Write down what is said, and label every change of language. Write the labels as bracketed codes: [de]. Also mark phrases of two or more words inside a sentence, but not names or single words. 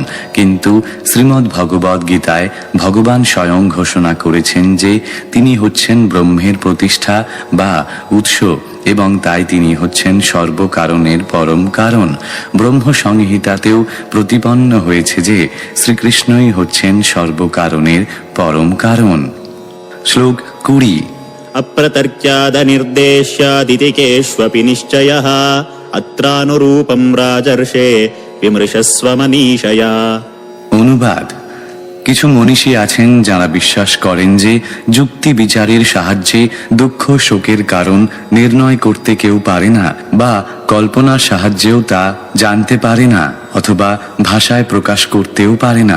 [bn] কিন্তু শ্রীমদ্ ভগবদ গীতায় ভগবান স্বয়ং ঘোষণা করেছেন যে তিনি হচ্ছেন ব্রহ্মের প্রতিষ্ঠা বা উৎস এবং তাই তিনি হচ্ছেন সর্বকারণের পরম কারণ। ব্রহ্ম সংহিতাতেও প্রতিপন্ন হয়েছে যে শ্রীকৃষ্ণই হচ্ছেন সর্বকারণের পরম কারণ। শ্লোক 20। [sa] अप्रतर्क्यादनिर्देश्यादितिकेष्वपि निश्चयः अत्रानुरूपं राजर्षे विमृशस्व मनीषया। [bn] অনুবাদ: কিছু মনীষী আছেন যারা বিশ্বাস করেন যে যুক্তি বিচারের সাহায্যে দুঃখ শোকের কারণ নির্ণয় করতে কেউ পারে না, বা কল্পনার সাহায্যেও তা জানতে পারে না, অথবা ভাষায় প্রকাশ করতেও পারে না।